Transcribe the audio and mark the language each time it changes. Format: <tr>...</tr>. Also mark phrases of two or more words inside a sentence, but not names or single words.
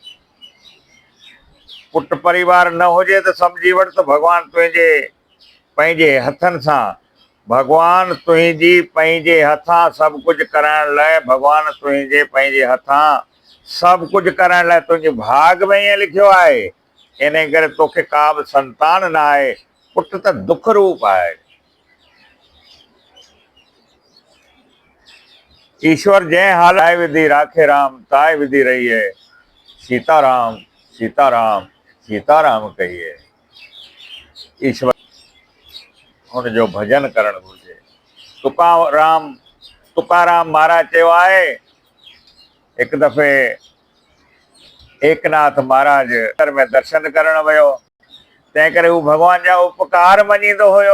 <sd>पुट परिवार न हुजे त सम्झी वठ त भॻवान तुंहिंजे पंहिंजे हथनि सां, भॻवान तुंहिंजी पंहिंजे हथां सभु कुझु कराइण लाइ, भॻवान तुंहिंजे पंहिंजे हथां सभु कुझु कराइण लाइ तुंहिंजे भाग में ईअं लिखियो आहे। इन करे तोखे का बि संतान न आहे। पुट त दुख रूप आहे। ईश्वर जंहिं हाल आहे</sd> <hi>विधि राखे राम, ताए विधि रही है। सीताराम सीताराम सीताराम कहिए।</hi> <sd>ईश्वर हुनजो भजन करणु घुरिजे। तुकाराम महाराज चयो आहे, हिकु दफ़े एकनाथ महाराज घर में दर्शन करण वियो। तंहिं करे हू भॻवान जा उपकार मञींदो हुयो।</sd>